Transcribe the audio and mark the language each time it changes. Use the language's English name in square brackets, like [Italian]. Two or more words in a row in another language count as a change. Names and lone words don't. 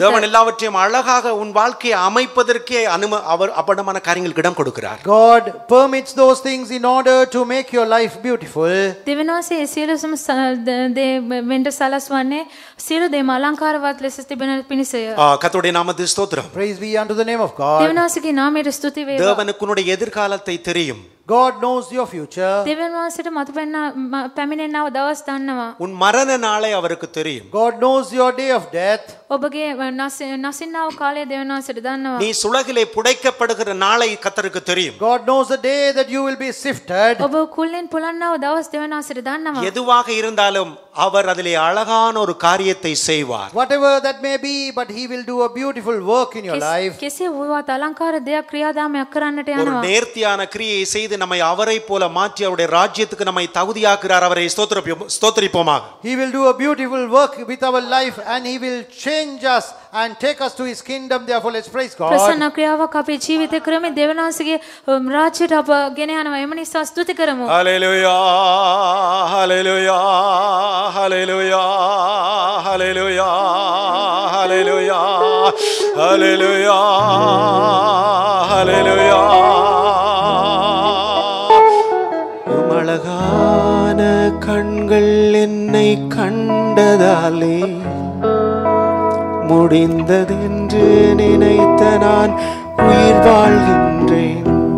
[Tamil] தேவன் எல்லாவற்றையும் அழகாக உன் வாழ்க்கையை அமைப்பதற்கே அவர் அப்படமான காரியங்களுக்கு இடம் கொடுக்கிறார். [English] God permits those things in order to make your life beautiful. [Sinhala] දෙවියන්වහන්සේ සියලුම දේ වෙන්ට සලස්වන්නේ සියලු දේම අලංකාරවත් ලෙස තිබෙන පිණිසය. [Tamil] கர்த்தருடைய நாமத்துக்கு ஸ்தோத்திரம். [English] Praise be unto the name of God. [Sinhala] දෙවියන්වහන්සේගේ නාමයට ස්තුති වේවා. [Tamil] தேவனுக்கு உன்னுடைய எதிர்காலத்தை தெரியும். [English] God knows your future. [Sinhala] දෙවියන්වහන්සේට මතු පැමිණෙන්නව දවස් දන්නවා. [Tamil] உன் மரண நாளை அவருக்கு தெரியும். [English] God knows your day of death. [Sinhala] ඔබගේ නසින්නව කාලය දෙවියන්වහන්සේට දන්නවා. [Tamil] நீ சுலகிலே புடைக்கப்படுகிற நாளை கர்த்தருக்கு தெரியும். [English] God knows the day that you will be sifted. [Sinhala] ඔබ කුල්ලෙන් පුලන්නව දවස් දෙවියන්වහන්සේට දන්නවා. [Tamil] எதுவாக இருந்தாலும் அவர் அதிலே அழகான ஒரு காரியத்தை செய்வார். [English] Whatever that may be, but he will do a beautiful work in your life. [Sinhala] කෙසේ වුවත් අලංකාර දෙයක් ක්‍රියාදාමයක් කරන්නට [Tamil] ஒரு [Sinhala] යනවා. [Tamil] நேர்த்தியான கிரியை செய்து நம்மை அவரை போல மாற்றி அவருடைய ராஜ்யத்துக்கு நம்மை தகுதியாக்குறார். அவரை ஸ்தோத்திரிப்போமாக. [English] He will do a beautiful work with our life and he will change us and take us to his kingdom. Therefore, let's praise God. [Sinhala] ප්‍රසන්න ක්‍රියාවක් අපේ ජීවිතේ කරමින් දෙවියන්වහන්සේගේ රාජ්‍යයට අප ගෙන යනවා. එම නිසා ස්තුති කරමු. [Tamil] ஹல்லேலூயா ஹல்லேலூயா ஹல்லேலூயா ஹல்லேலூயா ஹல்லேலூயா ஹல்லேலூயா ஹல்லேலூயா. அழகான கண்கள் என்னை கண்டதாலே முடிந்ததென்று நினைத்த நான் உயிர் வாழ்கின்றேன்.